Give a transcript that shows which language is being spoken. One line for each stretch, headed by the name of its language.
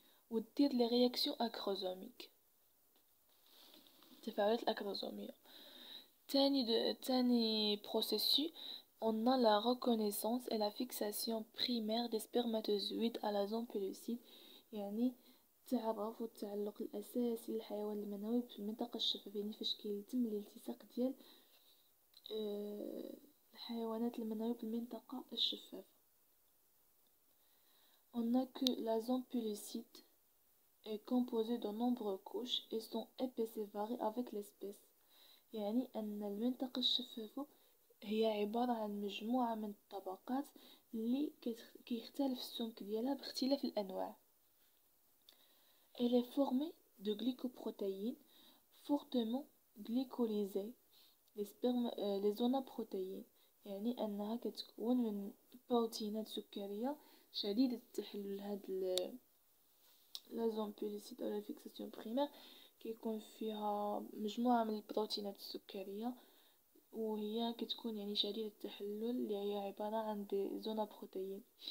Arabic: ودير لي رياكسيون اكروزوميك، التفاعلات الاكروزوميه. تاني
French: processus, on a la reconnaissance et la fixation primaire des spermatozoïdes à la zone pellucide.
Arabic: يعني تعرف التعلق الأساسي للحيوان المنوي في المنطقة الشفافية، يعني فاش كيتم الالتصاق ديال الحيوانات المنوية بالمنطقة الشفافة.
French: On a que la zone pellucide est composée de nombreuses couches et son épaisseur varie avec l'espèce.
Arabic: يعني أن المنطقة الشفافة هي عبارة عن مجموعة من الطبقات اللي كيختلف السمك ديالها باختلاف الأنواع.
French: Elle est formée de glycoprotéines fortement glycolysées les zonaprotéines،
Arabic: يعني أنها كتكون من بروتينات سكرية شديدة التحلل. هاد لا زون بوليسيد أو لا فيكساسيون بريمير كيكون فيها مجموعة من البروتينات السكرية، وهي كتكون يعني شديدة التحلل، اللي هي عبارة عن دي زونابروتيين.